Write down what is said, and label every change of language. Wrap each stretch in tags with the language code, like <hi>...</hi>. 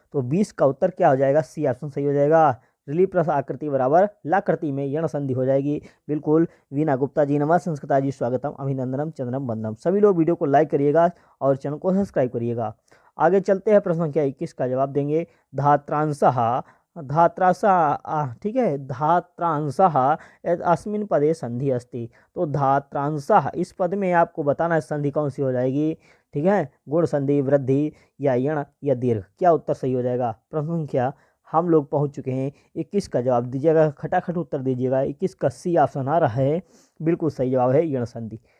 <hi>तो 20 का उत्तर क्या हो जाएगा, सी ऑप्शन सही हो जाएगा। रिली प्लस आकृति बराबर लाकृति में यण संधि हो जाएगी, बिल्कुल।</hi> <sa>वीना गुप्ता जी नमः, संस्कृता जी स्वागतम, अभिनंदनम, चंद्रम वंदनम।</sa> <hi>सभी लोग वीडियो को लाइक करिएगा और चैनल को सब्सक्राइब करिएगा। आगे चलते हैं, प्रश्न संख्या 21 का जवाब देंगे।</hi> <sa>धात्रांशः,</sa> <hi>ठीक है,</hi> <sa>धात्रांशः अस्मिन् पदे संधि अस्ति।</sa> <hi>तो धात्रांशः इस पद में आपको बताना है संधि कौन सी हो जाएगी। ठीक है, गुण संधि, वृद्धि या यण या दीर्घ, क्या उत्तर सही हो जाएगा। प्रश्न संख्या हम लोग पहुंच चुके हैं 21 का जवाब दीजिएगा, खटाखट उत्तर दीजिएगा। 21 का सी ऑप्शन आ रहा है, बिल्कुल सही जवाब है यण संधि।</hi>